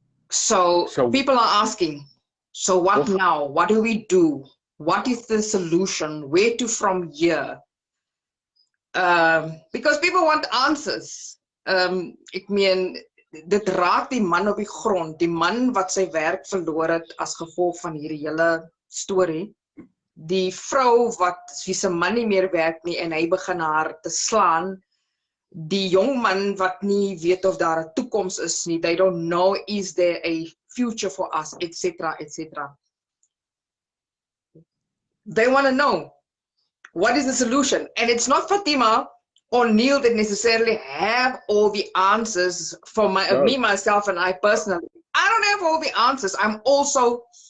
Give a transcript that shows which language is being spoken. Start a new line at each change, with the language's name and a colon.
English: So people are asking, so what now? What do we do? What is the solution? Where to from here? Because people want answers.
Afrikaans: Ek meen, dit raak die man op die grond, die man wat sy werk verloor het as gevolg van hierdie hele storie. Die vrou wie se man nie meer werk nie en hy begin haar te slaan. Die jong man wat nie weet of daar 'n toekoms is nie.
English: They don't know, is there a future for us, etc., etc. They want to know, what is the solution? And it's not Fatima or Neil that necessarily have all the answers for me, myself, and I personally. I don't have all the answers. I'm also